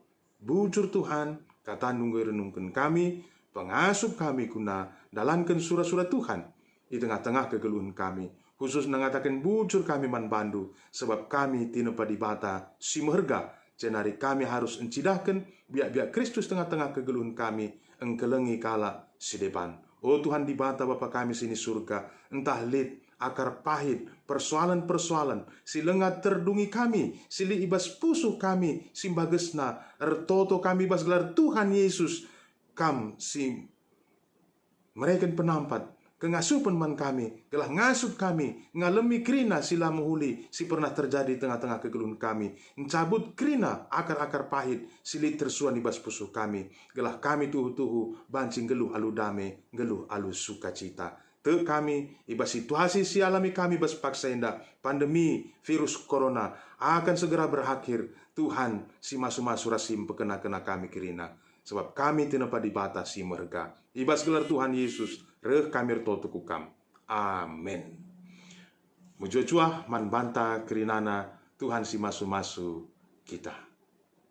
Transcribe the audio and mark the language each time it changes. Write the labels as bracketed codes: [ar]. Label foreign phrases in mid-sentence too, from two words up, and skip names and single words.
[btx] Bujur Tuhan, kata nunggu renungkan kami, pengasuh kami kuna dalankan surah-surah Tuhan di tengah-tengah kegeluhan kami. [id] Khusus mengatakan [btx] bujur kami man bandu, sebab kami tinepa di bata si meherga. Jenari kami harus encidahkan biak-biak Kristus tengah-tengah kegeluhan kami, engkelengi kala si depan. Oh Tuhan di bata Bapa kami sini surga, entah lid, akar pahit, persoalan-persoalan, si lengat terdungi kami, sili ibas pusuh kami, si bagesna, ertoto kami bas gelar Tuhan Yesus, kam si mereka penampat, kengasupan man kami, gelah ngasup kami, ngalemi krina sila muhuli, si pernah terjadi tengah-tengah kegeluhan kami, mencabut krina akar-akar pahit, sili tersuan ibas pusuh kami, gelah kami tuhu-tuhu, bancing geluh alu dame, geluh alu sukacita. Te kami, ibas situasi si alami kami bas paksa indah, [id] pandemi virus corona akan segera berakhir. [btx] Tuhan si masu-masu rasim pekena-kena kami kirina. Sebab kami tinepa di batas si merga. Ibas gelar Tuhan Yesus, reh kami rtoto kukam. Amin. Mujua man banta kirinana Tuhan si masu-masu kita.